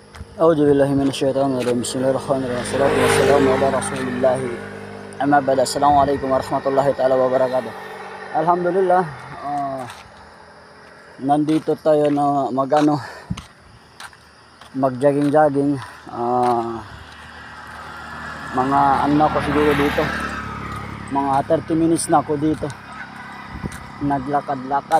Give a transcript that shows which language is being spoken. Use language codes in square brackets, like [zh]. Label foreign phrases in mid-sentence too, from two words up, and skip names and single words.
[ar] أعوذ بالله من الشيطان الرجيم. بسم الله الرحمن الرحيم. والصلاة والسلام على رسول الله. أما بعد. السلام عليكم ورحمة الله تعالى وبركاته. Alhamdulillah, [tl] nandito tayo na mag-jogging. Mga ano ko siguro dito. Mga 30 minutes na ako dito. Naglakad-lakad.